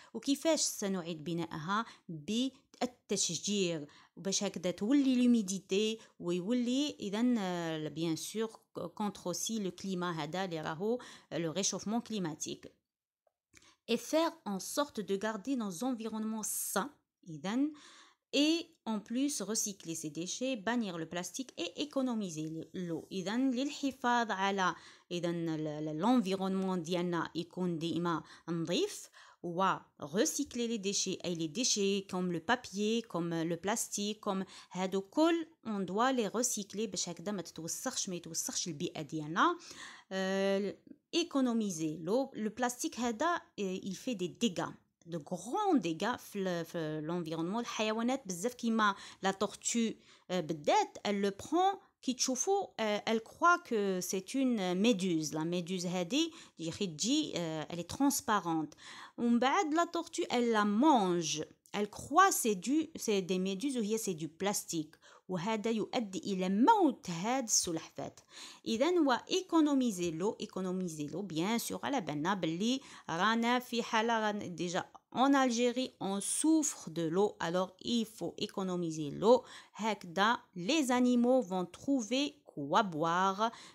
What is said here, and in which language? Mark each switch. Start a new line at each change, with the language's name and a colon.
Arabic: وكيفاش سنعيد بنائها؟ بالتشجير باش هكذا تولي l'humidité ويولي إذن
French: bien sûr contre aussi le climat
Arabic: هذا اللي راهو
French: le réchauffement climatique. Et faire en sorte de garder nos environnements sains.
Arabic: إذن
French: et en plus recycler ces déchets, bannir le plastique et économiser l'eau.
Arabic: إذن للحفاظ على l'environnement ديالنا يكون ديما نظيف و
French: recycler les déchets
Arabic: أي les déchets
French: comme le papier, comme le plastique, comme
Arabic: هادو كل
French: on doit les recycler
Arabic: باش هكذا ما يتوسخش البيئة ديالنا.
French: Économiser l'eau. Le plastique
Arabic: هذا
French: il fait des dégâts, de grands dégâts في l'environnement.
Arabic: الحيوانات بزاف كيما
French: la tortue
Arabic: بالذات
French: elle le prend
Arabic: كي تشوفوا
French: elle croit que c'est une méduse. La méduse
Arabic: هذه تجي
French: elle est transparente.
Arabic: ومن بعد
French: la tortue elle la mange. Elle croit c'est des méduses
Arabic: وهي
French: c'est du plastique.
Arabic: وهذا يؤدي إلى موت هاد السلحفات.
French: إذن وإيكونوميزي لو bien sûr
Arabic: على بالنا باللي رانا في حالة
French: déjà en Algérie on souffre de l'eau, alors il faut économiser l'eau.
Arabic: هكذا
French: les animaux vont trouver quoi boire.